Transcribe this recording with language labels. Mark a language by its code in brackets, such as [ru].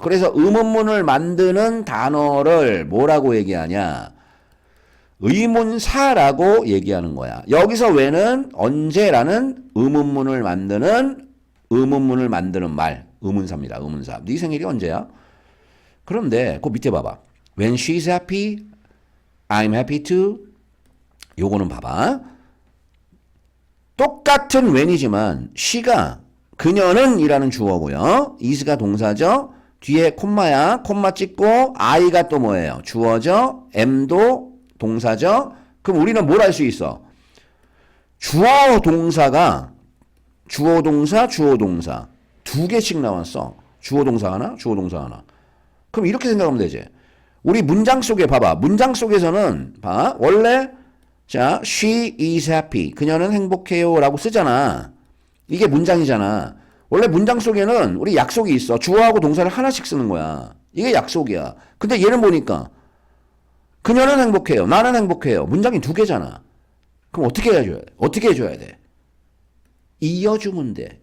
[ko] 그래서 의문문을 만드는 단어를 뭐라고 얘기하냐? 의문사라고 얘기하는 거야. 여기서 when은 언제라는 의문문을 만드는 말. 의문사입니다. 의문사. 네 생일이 언제야? 그런데 그 밑에 봐봐. [en] When she's happy, I'm happy too. [ko] 요거는 봐봐. 똑같은 when이지만 she가 그녀는 이라는 주어고요. is가 동사죠. 뒤에 콤마야. 콤마 찍고 I가 또 뭐예요? 주어죠. M도 동사죠. 그럼 우리는 뭘 할 수 있어? 주어 동사가 주어 동사 두 개씩 나왔어. 주어 동사 하나, 주어 동사 하나. 그럼 이렇게 생각하면 되지. 우리 문장 속에 봐봐. 문장 속에서는 봐. 원래 자, [en] she is happy. [ko] 그녀는 행복해요 라고 쓰잖아. 이게 문장이잖아. 원래 문장 속에는 우리 약속이 있어. 주어하고 동사를 하나씩 쓰는 거야. 이게 약속이야. 근데 얘는 보니까 그녀는 행복해요. 나는 행복해요. 문장이 2개잖아. 그럼 어떻게 해줘야 돼? 이어주면 돼.